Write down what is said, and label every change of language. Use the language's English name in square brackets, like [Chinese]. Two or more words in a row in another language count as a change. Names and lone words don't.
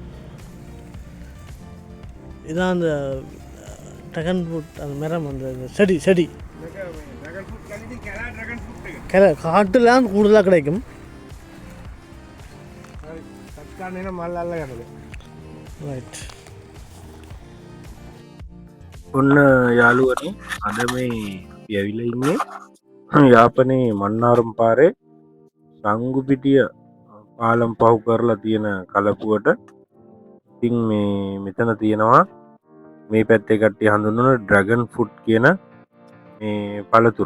[Tamil] இதான் அந்த [English] dragon fruit [Tamil] அந்த மரம், அந்த செடி காட்டுலாம் கூடுதலாக கிடைக்கும். ரைட். [Sinhala] ඔන්න යාළුවනේ අද මේ අපි ඇවිල්ලා ඉන්නේ යාපනයේ මන්නාරම් පාරේ සංගුපිටිය පාලම් පහු කරලා තියෙන කලපුවට. ඉතින් මේ මෙතන තියෙනවා මේ පැත්තේ කට්ටිය හඳුන්වන [English] dragon fruit [Sinhala] කියන මේ පළතුර.